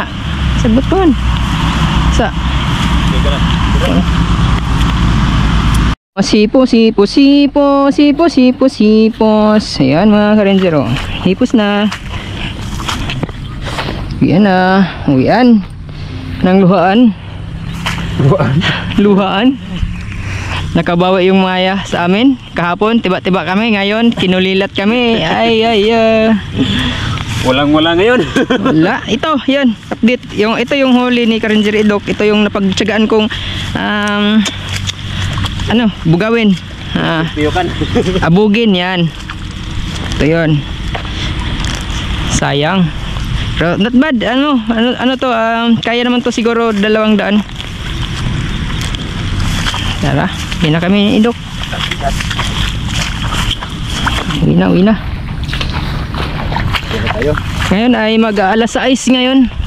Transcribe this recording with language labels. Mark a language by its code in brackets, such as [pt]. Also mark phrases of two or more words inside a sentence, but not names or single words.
[tl] Sagot ko man. Sa? Sipos. Ayan mga ka-ranger. Hipos na. Uwian na. Uwian ng luhaan. Nakabawi yung maya sa amin. Kahapon tiba-tiba kami, ngayon kinulilat kami. Walang-wala ngayon. Wala. Ito, yan. Update. Ito yung huli ni Ka-Ranger Idok. Ito yung napagtsagaan kong bugawin. Abugin yan. Ito yun. Sayang. Pero [en] not bad. [tl] Kaya naman to siguro 200. Tara, hindi na kami Idok. Uwi na. Ngayon ay mag-alas 6 ngayon.